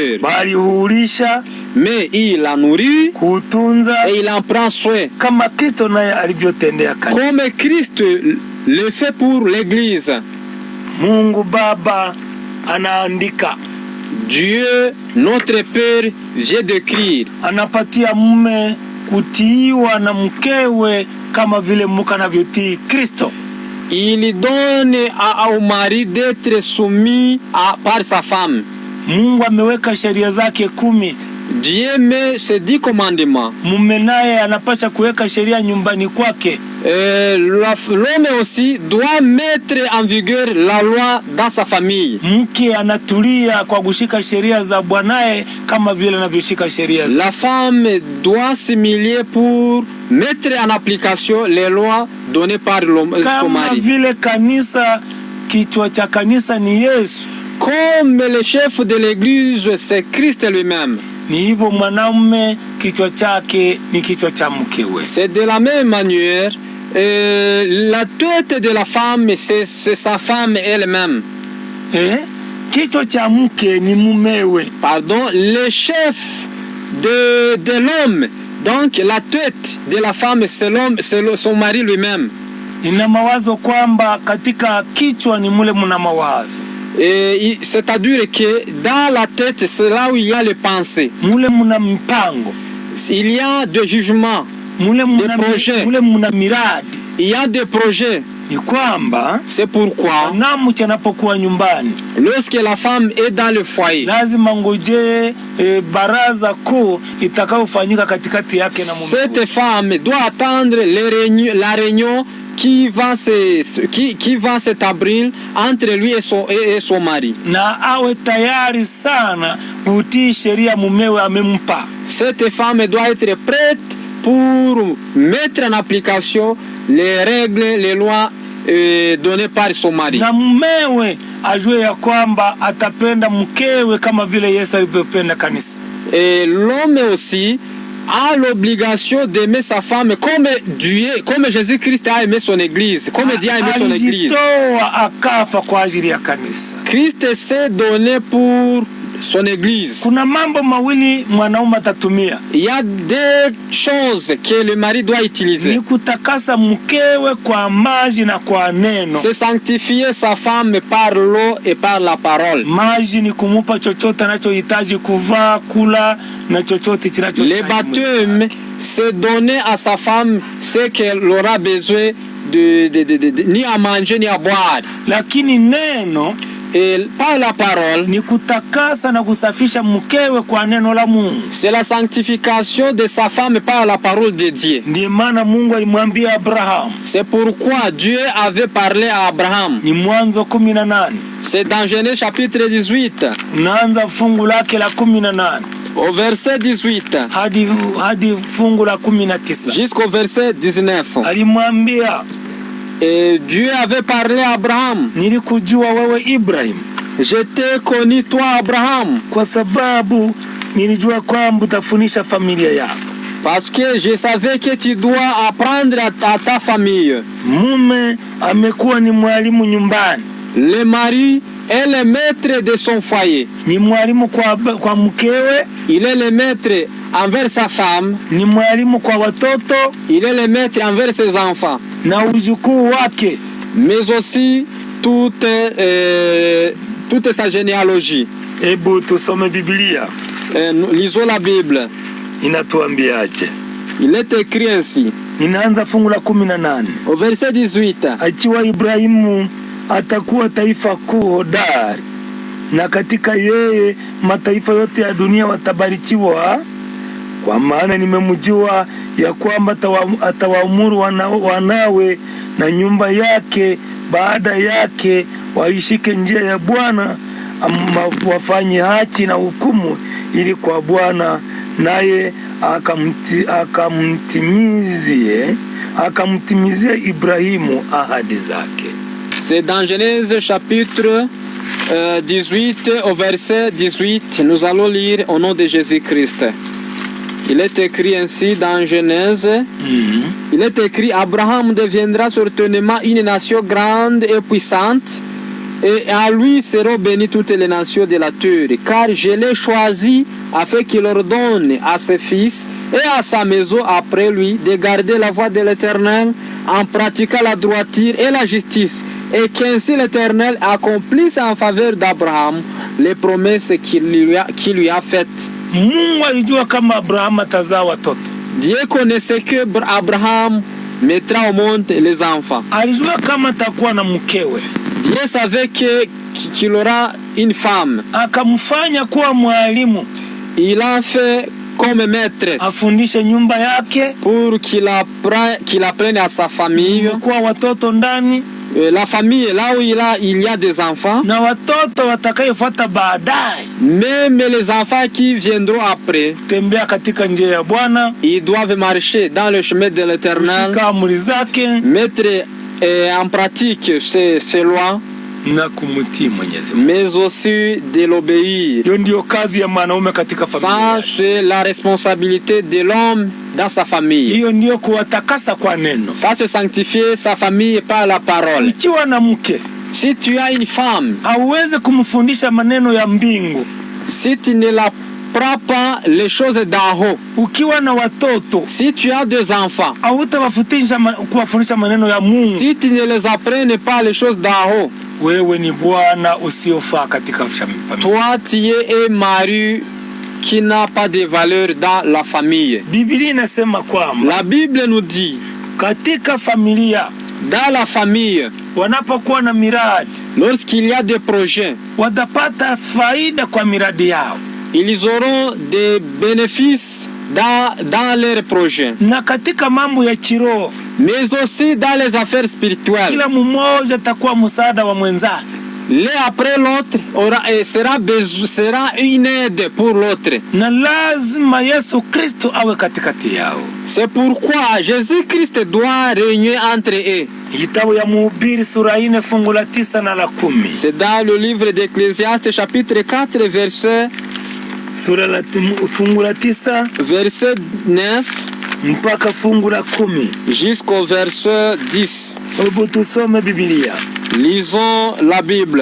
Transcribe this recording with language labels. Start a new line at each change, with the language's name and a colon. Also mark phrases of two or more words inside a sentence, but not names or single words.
Swahili: Bali huulisha,
French: mais il la nourrit,
Swahili: kutunza,
French: et il en prend soin,
Swahili: kama Kristo naye alivyotendea kanisa,
French: comme Christ le fait pour l'église.
Swahili: Mungu Baba anaandika,
French: Dieu notre Père vient d'écrire,
Swahili: anapatia mume kutiiwa na mkewe kama vile mume anavyotii Kristo.
French: Il donne au mari d'être soumis par sa femme.
Swahili: Mungu ameweka sheria zake 10.
French: Dieu met ses 10 commandements.
Swahili: Mume naye anapaswa kuweka sheria nyumbani kwake.
French: L'homme aussi doit mettre en vigueur la loi dans sa famille.
Swahili: Mke anatulia kwa kushika sheria za bwanae kama vile anavyoshika sheria za.
French: La femme doit s'humilier pour mettre en application les lois données par son mari.
Swahili: Kama vile kanisa, kichwa cha kanisa ni Yesu.
French: Comme le chef de l'église, c'est Christ lui-même.
Swahili: Ni hivyo mwanaume kichwa chake ni kichwa cha mkewe.
French: C'est de la même manière, la tête de la femme, c'est sa femme elle-même.
Swahili: Kichwa cha mke ni mumewe.
French: Pardon, le chef de l'homme, donc la tête de la femme, c'est son mari lui-même.
Swahili: Ina mawazo kwamba katika kichwa ni mule muna mawazo.
French: C'est-à-dire que dans la tête, c'est là où il y a les pensées.
Swahili: Mule muna mpango.
French: Il y a des jugements, des projets.
Swahili: Mule muna miradi.
French: Il y a des projets.
Swahili: Ni kwamba
French: c'est pourquoi
Swahili: mwanamke anapokuwa nyumbani,
French: lorsque la femme est dans le foyer,
Swahili: lazima ngoje baraza kuu itakayofanyika katikati yake na mume.
French: Cette femme doit attendre la réunion qui va s'établir entre lui et son mari.
Swahili: Na awe tayari sana kutii sheria mumewe amempa.
French: Cette femme doit être prête pour mettre en application les règles, les lois données par son mari.
Swahili: Na mumewe ajue ya kwamba atapenda mkewe kama vile Yesu alivyopenda kanisa.
French: Et l'homme aussi a l'obligation d'aimer sa femme comme Jésus-Christ a aimé son église, comme Dieu a aimé son église.
Swahili: Akafa kwa ajili ya kanisa.
French: Christ s'est donné pour son église.
Swahili: Kuna mambo mawili mwanaume atatumia.
French: Il y a deux choses que le mari doit utiliser.
Swahili: Ni kutakasa mkewe kwa maji na kwa neno.
French: C'est sanctifier sa femme par l'eau et par la parole.
Swahili: Maji ni kumupa chochote anachohitaji kuvaa, kula na chochote kinachohitaji.
French: Le baptême, c'est donner à sa femme ce qu'elle aura besoin ni à manger ni à boire.
Swahili: Lakini neno
French: et par la parole
Swahili: ni kutakasa na kusafisha mkewe kwa neno la Mungu.
French: C'est la sanctification de sa femme par la parole de Dieu.
Swahili: Ndiyo maana Mungu alimwambia Abraham.
French: C'est pourquoi Dieu avait parlé à Abraham.
Swahili: Ni Mwanzo 18.
French: C'est dans Genèse chapitre 18.
Swahili: Naanza fungu lake la 18.
French: Au verset 18
Swahili: hadi fungu la 19.
French: Jusqu'au verset 19.
Swahili: Alimwambia,
French: et Dieu avait parlé à Abraham.
Swahili: Nilikujua wewe Ibrahim.
French: Je t'ai connu toi Abraham.
Swahili: Kwa sababu nilijua kwamba utafunisha familia yako.
French: Parce que je savais que tu dois apprendre à ta famille.
Swahili: Mume amekuwa ni mwalimu nyumbani.
French: Le mari est le maître de son foyer.
Swahili: Ni mwalimu kwa mkewe.
French: Il est le maître envers sa femme.
Swahili: Ni mwalimu kwa watoto.
French: Il est le maître envers ses enfants.
Swahili: Na ujukuu wake.
French: Mais aussi toute sa généalogie.
Swahili: Hebu tusome Biblia.
French: Lisons la Bible.
Swahili: Inatuambiaje?
French: Il est écrit ainsi.
Swahili: Ninaanza fungu la 18.
French: Au verset 18.
Swahili: Akiwa Ibrahimu atakuwa taifa kuu hodari, na katika yeye mataifa yote ya dunia watabarikiwa, kwa maana nimemjua ya kwamba atawaamuru wanawe na nyumba yake baada yake waishike njia ya Bwana, wafanye haki na hukumu, ili kwa Bwana naye akamtimizie Ibrahimu ahadi zake.
French: C'est dans Genèse chapitre 18 au verset 18. Nous allons lire au nom de Jésus-Christ. Il est écrit ainsi dans Genèse. Il est écrit: Abraham deviendra certainement une nation grande et puissante, et à lui seront bénies toutes les nations de la terre, car je l'ai choisi afin qu'il ordonne à ses fils et à sa maison après lui de garder la voie de l'Éternel en pratiquant la droiture et la justice, et qu'ainsi l'Éternel accomplisse en faveur d'Abraham les promesses qu'il lui a faites.
Swahili: Mungu alijua kama Abraham atazaa watoto.
French: Dieu connaissait que Abraham mettra au monde les enfants.
Swahili: Alijua kama atakuwa na mkewe.
French: Dieu savait qu'il aura une femme.
Swahili: Akamfanya kuwa mwalimu.
French: Il a fait comme maître.
Swahili: Afundishe nyumba yake.
French: Pour qu'il apprenne à sa famille.
Swahili: Kwa watoto ndani.
French: La famille, là où il y a des enfants.
Swahili: Na watoto watakayofuata baadaye.
French: Même les enfants qui viendront après.
Swahili: Tembea katika njia ya Bwana.
French: Ils doivent marcher dans le chemin de l'Éternel.
Swahili: Kushika amri zake.
French: Mettre en pratique ces lois.
Swahili: Na kumtii Mwenyezi Mungu.
French: Mais aussi de l'obéir.
Swahili: Hiyo ndio kazi ya mwanaume katika familia.
French: Ça c'est la responsabilité de l'homme dans sa famille.
Swahili: Hiyo ndio kuwatakasa kwa neno.
French: Ça c'est sanctifier sa famille par la parole.
Swahili: Ukiwa na mke,
French: si tu as une femme,
Swahili: hauwezi kumfundisha maneno ya mbingu.
French: Si tu ne la prends pas les choses d'en haut.
Swahili: Ukiwa na watoto,
French: si tu as des enfants,
Swahili: kuwafundisha maneno ya Mungu.
French: Si tu ne les apprennes pas les choses d'en haut,
Swahili: wewe ni bwana usiofaa katika familia.
French: Toi tu es un mari qui n'a pas de valeur dans la famille.
Swahili: Biblia inasema kwamba,
French: la Bible nous dit,
Swahili: katika familia,
French: dans la famille,
Swahili: wanapokuwa na miradi,
French: lorsqu'il y a des projets,
Swahili: watapata faida kwa miradi yao.
French: Ils auront des bénéfices dans leurs projets.
Swahili: Na katika mambo ya kiroho,
French: mais aussi dans les affaires spirituelles.
Swahili: Kila mmoja atakuwa msaada wa mwenzake.
French: l'un après l'autre sera une aide pour l'autre.
Swahili: Na lazima Yesu Kristo awe katikati yao.
French: C'est pourquoi Jésus-Christ doit régner entre eux.
Swahili: Kitabu ya Mhubiri sura 4 fungu la 9 na la 10.
French: C'est dans le livre d'Ecclésiaste chapitre 4 verset
Swahili: fungu la 9
French: verset 9
Swahili: mpaka fungu la 10
French: jusqu'au verset 10.
Swahili: Hebu tusome Biblia.
French: Lisons la Bible.